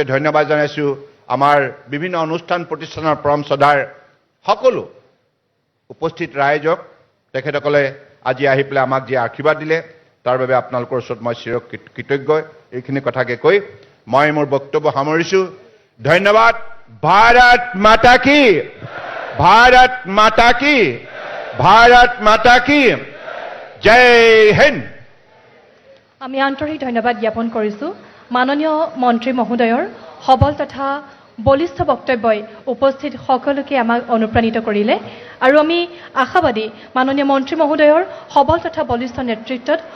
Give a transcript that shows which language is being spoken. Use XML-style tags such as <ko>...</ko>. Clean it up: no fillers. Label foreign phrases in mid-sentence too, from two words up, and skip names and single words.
<as>ধন্যবাদ জনাইছোঁ আমাৰ বিভিন্ন অনুষ্ঠান প্ৰতিষ্ঠানৰ পৰম শ্ৰদ্ধাৰ সকলো উপস্থিত ৰাইজক তেখেতসকলে আজি আহি পেলাই আমাক যি আশীৰ্বাদ দিলে তাৰ বাবে আপোনালোকৰ ওচৰত মই চিৰ কৃতজ্ঞ এইখিনি কথাকে কৈ মই মোৰ বক্তব্য সামৰিছোঁ ধন্যবাদ</as> <hi>भारत माता की भारत माता की जय हिंद।</hi> <as>আমি আন্তৰিক ধন্যবাদ জ্ঞাপন কৰিছোঁ মাননীয় মন্ত্ৰী মহোদয়ৰ সবল তথা বলিষ্ঠ বক্তব্যই উপস্থিত সকলোকে আমাক অনুপ্ৰাণিত কৰিলে আৰু আমি আশাবাদী মাননীয় মন্ত্ৰী মহোদয়ৰ সবল তথা বলিষ্ঠ নেতৃত্বত</as>